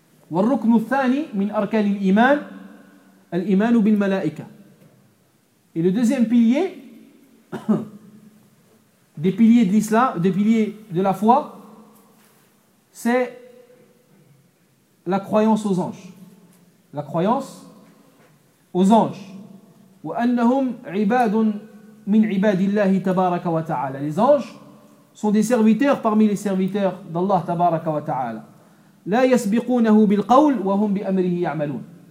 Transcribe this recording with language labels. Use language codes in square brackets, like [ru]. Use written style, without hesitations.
[ar] والركن الثاني من أركان الإيمان الإيمان بالملائكة. [fr] Et le deuxième pilier des piliers de l'islam, des piliers de la foi, c'est la croyance aux anges. La croyance aux anges. [ar] وأنهم عباد من عباد الله تبارك وتعالى. [fr] Les anges sont des serviteurs parmi les serviteurs d'Allah تبارك وتعالى. [ar] لا يسبقونه بالقول وهم بأمره يعملون.